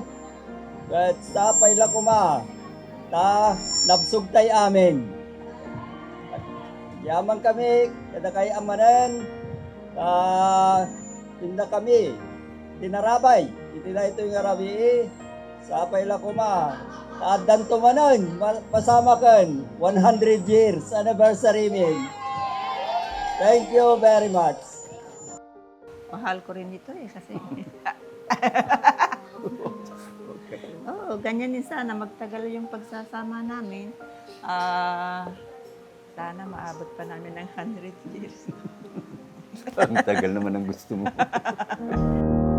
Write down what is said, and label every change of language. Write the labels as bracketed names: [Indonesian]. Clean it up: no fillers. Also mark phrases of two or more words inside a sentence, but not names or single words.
[Iloko] Ket sapay la kuma ta nabsug tay amin. Yaman kami kada kay amanen tinda kami tinarabay iti daytoy nga rabi sapay la kuma addan tumanon pasama ken 100 [English] years anniversary [Iloko] min. [English] Thank you very much. [Filipino] Mahal ko rin ito kasi. Oo, ganyan din sana. Magtagal yung pagsasama namin. Sana maabot pa namin ng 100 years. Ang tagal naman ang gusto mo.